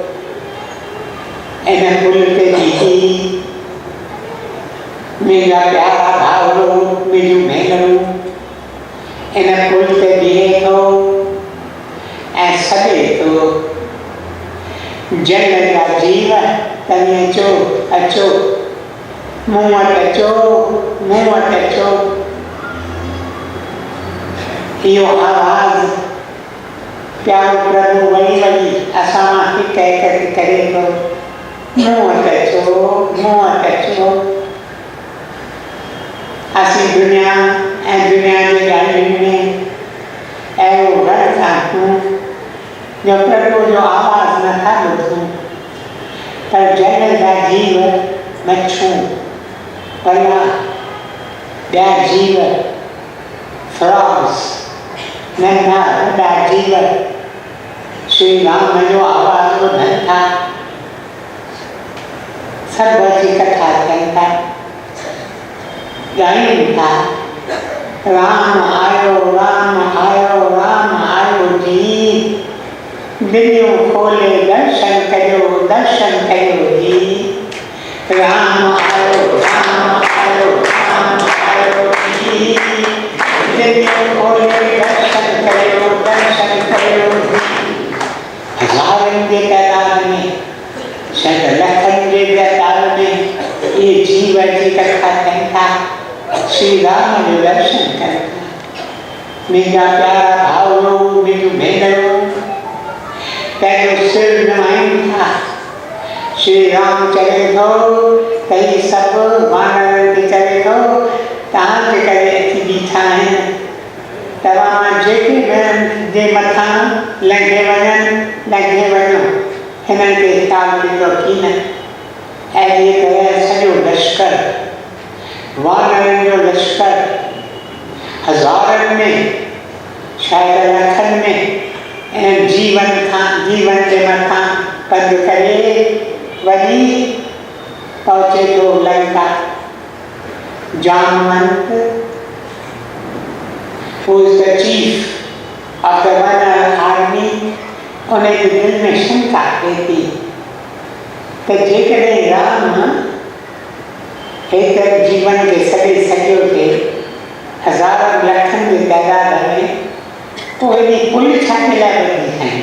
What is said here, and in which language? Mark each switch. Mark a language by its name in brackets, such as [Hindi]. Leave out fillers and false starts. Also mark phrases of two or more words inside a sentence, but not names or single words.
[Sindhi] इन पुल ते बीही मुंहिंजा प्यारा भाउरो, मुंहिंजूं भेनरूं, इन पुल ते बीहे थो ऐं सॾे थो, जल जा जीव तव्हीं अचो अचो, मूं वटि अचो, मूं वटि अचो। इहो आवाज़ प्यारो प्रभु वही वही असां मां हिकु हिकु करे थो, मूं वटि अचो, मूं वटि अचो। असीं दुनिया ऐं दुनिया जी ॻाल्हियुनि में अहिड़ो गर्व आहियूं जो प्रभु जो आवाज़ नथा ॿुधूं, पर जल जा जीव, मच्छूं, पला, ॿिया जीव, फ्रॉग्स, नंढा वॾा जीव श्री राम जो आवाज़ ॿुधनि था। सभु अची कथा थियनि था, ॻाइनि था राम आयो, राम आयो, राम आयो जी। दिलियूं खोले दर्शन कयो, दर्शन कयो जी। राम आयो, राम आयो, राम आयो जी। दिलियूं खोले दर्शन कयो, दर्शन कयो जी। हज़ारनि जे तादाद में, शायदि लखनि जे तादाद में इहे जीव जी कथा थियनि था, श्री राम जो दर्शन कनि था। मुंहिंजा प्यारा भाउरो, मुंहिंजूं भेनरूं, पंहिंजो सिर नवाइनि था। श्री राम चवे थो त ही सभु वानरनि खे चवे थो तव्हांजे करे अची बीठा आहिनि। तव्हां जेके जे मथां लंघे वञनि, लंघे वञो, हिननि खे हिसाब ॾींदो की न। अहिड़ी तरह सॼो लश्कर, वानरनि जो लश्कर, हज़ारनि में, शायदि लखनि में ऐं जीवन जे मथां पंधु करे वञी पहुचे थो लंका। जामवंत, [English] who is the chief of the Vanar army, [Sindhi] उन जे दिलि में शंका थिए थी त जेकॾहिं राम हिकु जीवन खे सॾे सघियो थे हज़ारनि लखनि जे तइदाद में, पोइ हेॾी पुल छा जे लाइ ॿधी खणी?